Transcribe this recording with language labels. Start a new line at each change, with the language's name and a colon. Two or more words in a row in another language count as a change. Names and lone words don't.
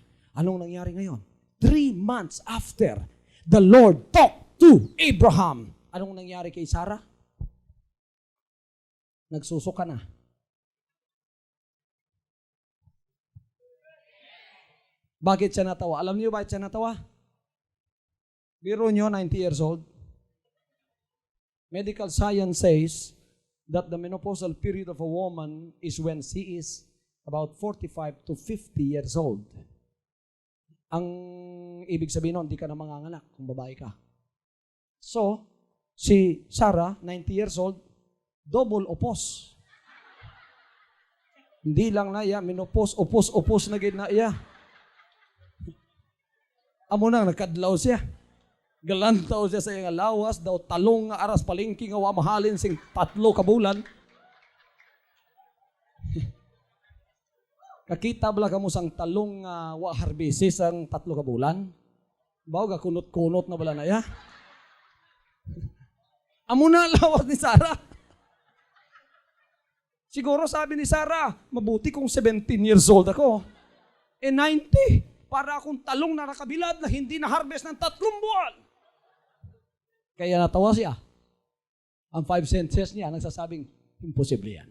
Filipino: Anong nangyari ngayon?
English: 3 months after the Lord talked to Abraham,
Filipino: anong nangyari kay Sarah? Nagsusuka na. Bakit siya natawa? Alam niyo bakit siya natawa? Biro niyo,
English: 90 years old. Medical science says that the menopausal period of a woman is when she is about 45 to 50 years old.
Filipino: Ang ibig sabihin nun, hindi ka na manganganak kung babae ka. So, si Sarah,
English: 90 years old,
Filipino: double opos.
Hiligaynon: Hindi lang na iya, menopause, opos na gid na iya. Amo nang nakadlaw siya. Galantaw siya sa iyang lawas, daw talong nga aras palengke nga wa mahalin sing 3 ka bulan. Kakita bala kamo sang talong nga wa harbisis ang 3 ka bulan? Bawo ga kunot-kunot na bala na ya. Amo na lawas ni Sarah.
Filipino: Siguro sabi ni Sarah, mabuti kung
English: 17 years old
Filipino: ako. 90. Para akong talong na nakabilad na hindi na-harvest ng 3 buwan. Kaya natawa siya. Ang 5 senses niya, nagsasabing, imposible yan.